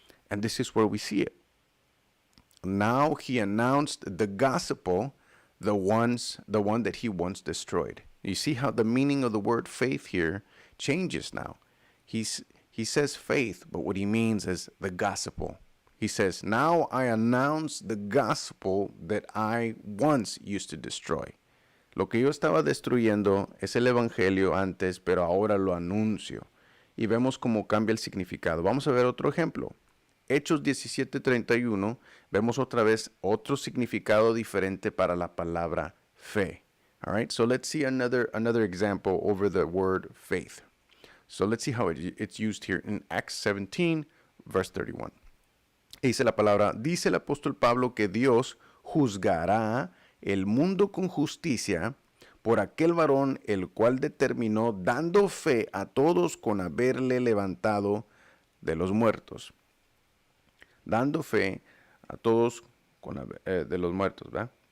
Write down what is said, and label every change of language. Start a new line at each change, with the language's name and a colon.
English: And this is where we see it. Now he announced the gospel, the one that he once destroyed. You see how the meaning of the word faith here changes now. He says faith, but what he means is the gospel. He says, now I announce the gospel that I once used to destroy.
Spanish: Lo que yo estaba destruyendo es el evangelio antes, pero ahora lo anuncio. Y vemos cómo cambia el significado. Vamos a ver otro ejemplo. Hechos 17:31, vemos otra vez otro significado diferente para la palabra fe.
English: All right, so let's see another example over the word faith. So let's see how it's used here in Acts 17, verse 31.
Spanish: Dice la palabra, dice el apóstol Pablo que Dios juzgará el mundo con justicia por aquel varón el cual determinó dando fe a todos con haberle levantado de los muertos. Dando fe a todos de los muertos, ¿verdad?